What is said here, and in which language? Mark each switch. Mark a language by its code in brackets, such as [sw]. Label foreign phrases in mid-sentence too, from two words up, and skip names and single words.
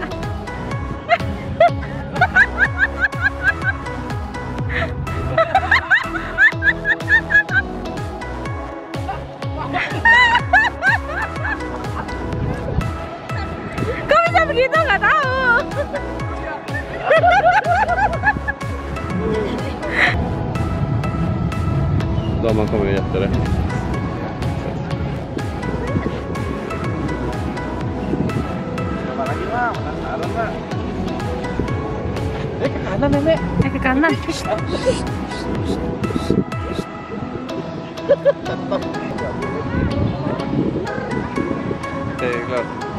[id] Kok bisa begitu? Nggak tahu. [sv] Då man kommer ju efter det. [id] Ke kanan nenek. Ke kanan. [sv] Det är klart.